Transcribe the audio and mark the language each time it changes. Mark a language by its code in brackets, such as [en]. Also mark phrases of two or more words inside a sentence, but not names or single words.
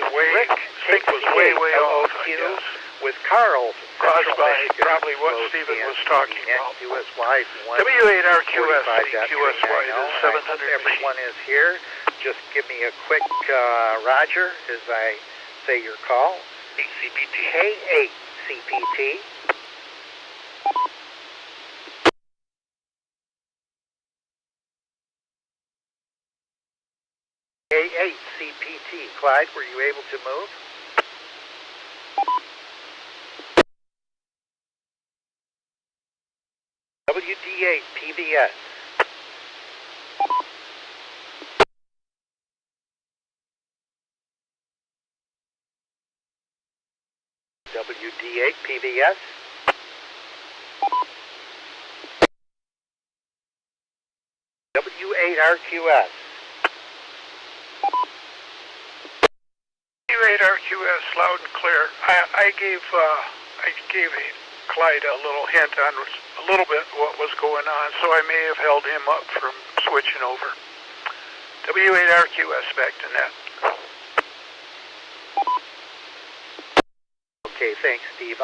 [en] Rick, sync was way off, I guess. With Carl. Caused by probably what Stephen was talking about. QSY W8RQS, the QSY is 700. Everyone is here. Just give me a quick Roger as I say your call. CPT. K8CPT. K8CPT. Clyde, were you able to move? WD8 PVS. WD8 PVS. W8RQS. W8RQS, loud and clear. I gave Clyde a little hint on a little bit what was going on, so I may have held him up from switching over. W8RQS back to net. Okay, thanks, Steve.